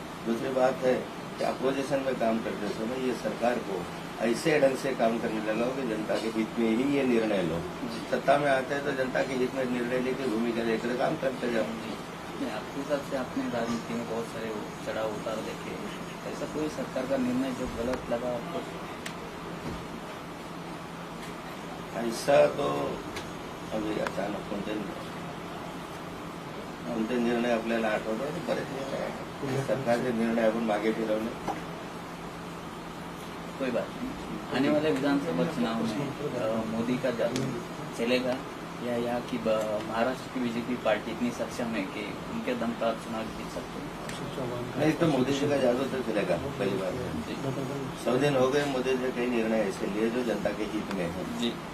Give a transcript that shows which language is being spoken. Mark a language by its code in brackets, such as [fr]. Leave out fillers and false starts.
[hi] दूसरी बात है कि अपोजिशन में काम करते समय ये सरकार को ऐसे ढंग से काम करने लगा कि जनता के हित में ही ये निर्णय लो। सत्ता में आते हैं तो जनता के हित में निर्णय लेकर भूमिका लेकर काम करते जाओ। आपके हिसाब से आपने राजनीति में बहुत सारे चढ़ाव उतार देखे, ऐसा कोई सरकार का निर्णय जो गलत लगा आपको? ऐसा तो अभी अचानक [mr] कोणते निर्णय आपल्याला आठवतात, बरेच निर्णय सरकारचे निर्णय आपण मागे फिरवले। [hi] कोई बात नहीं। आने वाले विधानसभा चुनाव में मोदी का जादू चलेगा या यहाँ की महाराष्ट्र की बीजेपी पार्टी इतनी सक्षम है कि उनके दम पर चुनाव जीत सकते हैं? नहीं तो मोदी जी का जादू तो चलेगा, पहली बात है। 100 दिन हो गए मोदी जी कई निर्णय ऐसे लिए जो जनता के हित में है जी।